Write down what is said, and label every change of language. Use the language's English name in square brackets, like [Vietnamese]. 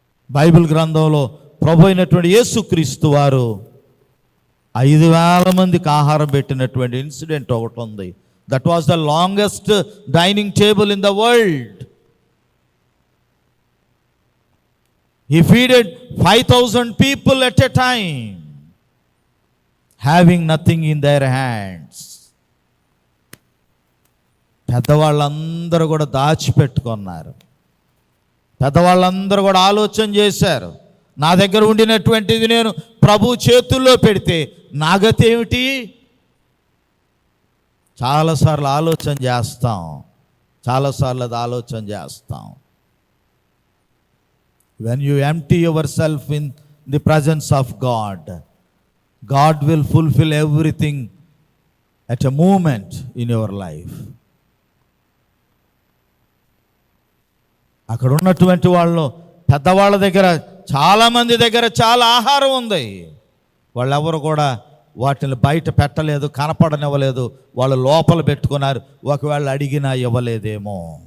[Telugu] Bible గ్రంథంలో ప్రభు అయినటువంటి యేసుక్రీస్తు వారు 5,000 మందికి ఆహారం పెట్టినటువంటి ఇన్సిడెంట్ ఒకటి ఉంది. [English] That was the longest dining table in the world. He feeded 5,000 people at a time, having nothing in their hands. [Telugu] పెద్దవాళ్ళందరూ కూడా దాచిపెట్టుకున్నారు. పెద్దవాళ్ళందరూ కూడా ఆలోచన చేశారు, నా దగ్గర ఉండినటువంటిది నేను ప్రభు చేతుల్లో పెడితే నా గతి ఏమిటి? చాలాసార్లు ఆలోచన చేస్తాం, చాలాసార్లు అది ఆలోచన చేస్తాం. [English] When you empty yourself in the presence of God, God will fulfill everything at a moment in your life. [Telugu] అక్కడ ఉన్నటువంటి వాళ్ళు పెద్దవాళ్ళ దగ్గర, చాలామంది దగ్గర చాలా ఆహారం ఉంది. వాళ్ళెవరు కూడా వాటిని బయట పెట్టలేదు, కనపడనివ్వలేదు. వాళ్ళు లోపల పెట్టుకున్నారు. ఒకవేళ అడిగినా ఇవ్వలేదేమో.